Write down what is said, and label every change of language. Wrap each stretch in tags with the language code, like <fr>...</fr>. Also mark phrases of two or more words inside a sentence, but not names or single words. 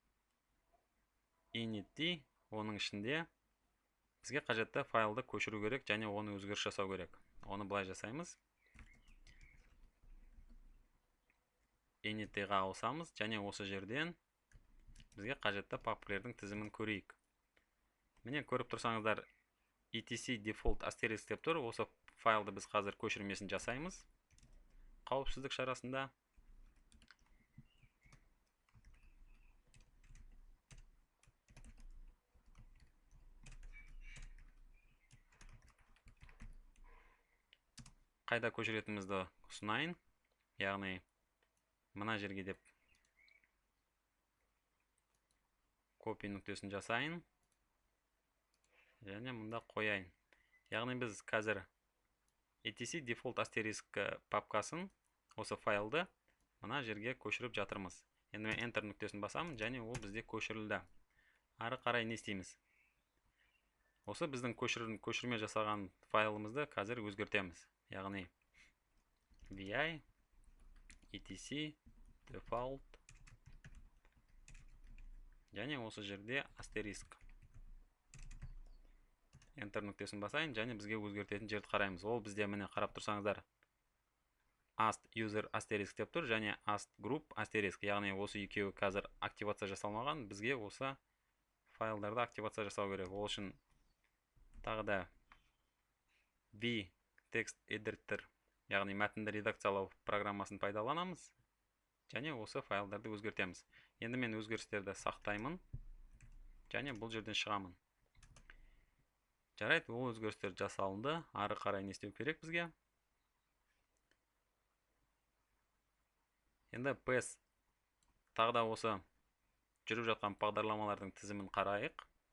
<kk>init, оның ішінде бізге қажетті файлды көшіру керек және оны өзгеріс жасау керек. Оны былай жасаймыз. init-ға ауысамыз және осы жерден бізге қажетті папкілердің тізімін көрейік. Міне көріп тұрсаңыздар,</kk> <en>etc default asterisk</en> <kk>деп тұр. Осы файлды біз қазір көшірмесін жасаймыз. Қауіпсіздік шарасында. Қайда көшіретімізді ұсынайын. Яғни мына жерге деп copy нүктесін жасайын және мұнда қояйын. Яғни біз қазір</kk> <en>etc default asterisk</en> <kk>папкасын, осы файлды мына жерге көшіріп жатырмыз. Енді мен enter нүктесін басамын және ол бізде көшірілді. Ары қарай не істейміз? Осы біздің көшірме жасаған файлымызды қазір өзгертеміз. Яғни</kk> <en>vi etc default</en> <kk>және осы жерде астериск. Enter нүктесін басайын, және бізге өзгертетін жерді қараймыз. Ол бізде міне қарап тұрсаңыздар,</kk> <en>ast user asterisk</en> <kk>деп тұр, және</kk> <en>ast group asterisk.</en> <kk>Яғни осы екеуі қазір активация жасалмаған. Бізге осы файлдарды активация жасау керек. Ол үшін тағы да</kk> <en>v text editor,</en> <kk>яғни мәтінді редакциялау программасын пайдаланамыз, және осы файлдарды өзгертеміз. Енді мен өзгерістерді сақтаймын, және бұл жерден шығамын. Жарайды, ол өзгерістер жасалынды. Ары қарай не істеу керек бізге? Енді PS тағы да осы жүріп жатқан бағдарламалардың тізімін қарайық.</kk>